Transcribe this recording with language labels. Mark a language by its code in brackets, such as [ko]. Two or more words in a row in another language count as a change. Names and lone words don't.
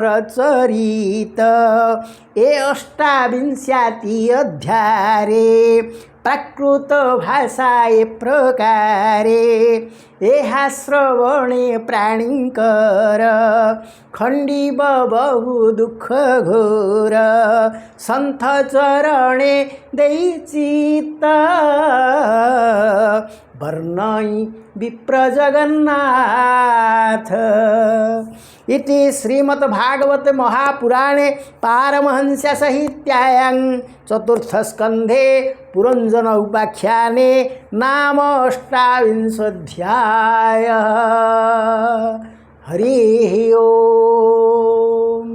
[or] ଚରିତ ଏ ଅଷ୍ଟାବିଂଶତି ଅଧ୍ୟାୟରେ ପ୍ରାକୃତ ଭାଷା ଏ ପ୍ରକାରେ ଏହା ଶ୍ରବଣେ ପ୍ରାଣୀଙ୍କର ଖଣ୍ଡିବ ବହୁ ଦୁଃଖ ଘୋର ସନ୍ଥ ଚରଣେ ଦେଇଚିତ ବର୍ଣ୍ଣଇ ବିପ୍ର ଜଗନ୍ନାଥ। [sa] इति श्रीमद्भागवते महापुराणे पारमहंस्य साहित्यायां चतुर्थस्कन्धे पुरञ्जन उपाख्याने नाम अष्टाविंशोऽध्यायः। हरिः ओम्।